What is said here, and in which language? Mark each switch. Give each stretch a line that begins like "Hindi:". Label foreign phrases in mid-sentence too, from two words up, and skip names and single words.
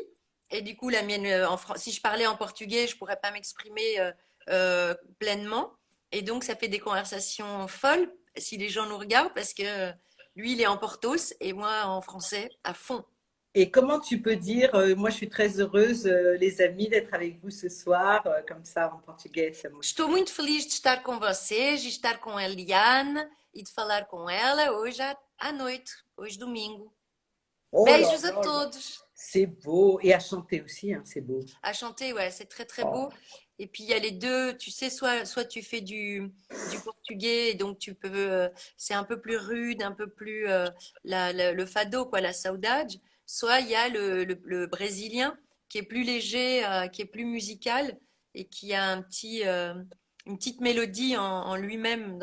French: Et du coup, la mienne, si je parlais en portugais, je pourrais pas m'exprimer pleinement. Et donc, ça fait des conversations folles si les gens nous regardent, parce que lui, il est en Portos et moi en français à fond. Et comment tu peux dire, moi je suis très heureuse, les amis, d'être avec vous ce soir, comme ça en portugais, ça me...
Portuguese: Estou muito feliz de estar com vocês, de estar com a Eliane e de falar com ela hoje à noite, hoje domingo.
French: Oh là
Portuguese: Beijos a
French: là là,
Portuguese: todos.
French: c'est beau. Et à chanter aussi, hein, c'est beau. À chanter, ouais, c'est très très Oh. beau. Et puis il y a les deux, tu sais, soit tu fais du portugais, et donc tu peux, c'est un peu plus rude, un peu plus le fado, quoi, la saudade. Soit il y a le brésilien qui est plus léger, qui est plus musical et qui a une petite mélodie en lui-même.